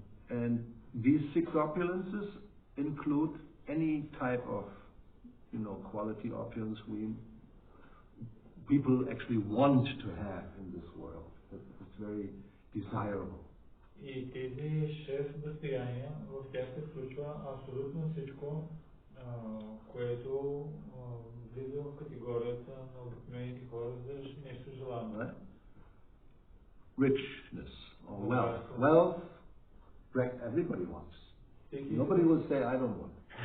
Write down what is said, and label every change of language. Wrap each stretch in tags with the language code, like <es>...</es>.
<en>And these 6 opulences include any type of, quality opulence people actually want to have in this world. It's very desirable.</en> <bg>И тези 6 достояния, в тях се включва абсолютно всичко, което влиза в категорията на обикновените хора за нещо желано.</bg> <en>Right? Richness or wealth. Wealth, everybody wants. Nobody will say, I don't want.</en>